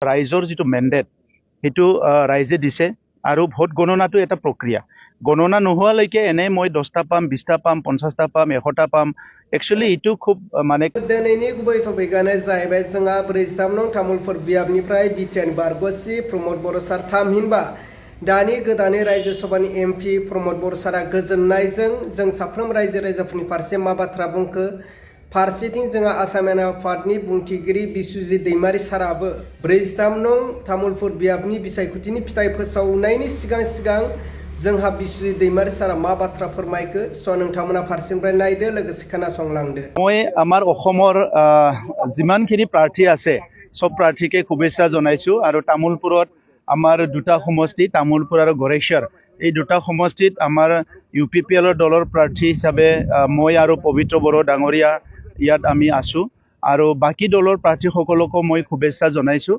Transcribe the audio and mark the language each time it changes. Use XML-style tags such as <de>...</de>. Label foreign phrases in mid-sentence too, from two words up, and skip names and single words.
<as>ৰাইজৰ যিটো মেণ্ডেট সেইটো ৰাইজে দিছে আৰু ভোট গণনাটো এটা প্ৰক্ৰিয়া। গণনা নোহোৱালৈকে এনে মই 10টা পাম, 20টা পাম, 50টা পাম, 100টা পাম। একচুৱেলি এইটো খুব মানে</as> <brx>दिनैनि गुबै टपिकआनो जाहैबाय जोंहा 43 नं तामुलपुर बियाबनिफ्राय बिटिएन बारग'सि प्रमद बर' सार थामहिनबा दानि गोदानै रायजो सभानि एमपि प्रमद बर' सारा गोजोननायजों जों साफ्रोम रायजो राजाफोरनि फारसे मा बाथ्रा बुंखो फारसेथिं जोंहा आसाम आफादनि बुंथिगिरि बिस्वजित दैमारि साराबो 43 नं तामुलपुर बियाबनि बिसायख'थिनि फिथाइ फोसावनायनि सिगां जोंहा बिस्वजित दैमारि सारा मा बाथ्रा फोरमायखो स' नोंथांमोना फारसेनिफ्राय नायदो लोगोसे खोनासंलांदो।</brx> <as>মই আমাৰ অসমৰ যিমানখিনি প্ৰাৰ্থী আছে সব প্ৰাৰ্থীকে শুভেচ্ছা জনাইছোঁ আৰু তামোলপুৰত আমাৰ দুটা সমষ্টি তামোলপুৰ আৰু গড়েশ্বৰ এই দুটা সমষ্টিত আমাৰ UPPLৰ দলৰ প্ৰাৰ্থী হিচাপে মই আৰু পবিত্ৰ বড়ো ডাঙৰীয়া ইয়াত আমি আছোঁ আৰু বাকী দলৰ প্ৰাৰ্থীসকলকো মই শুভেচ্ছা জনাইছোঁ।</as>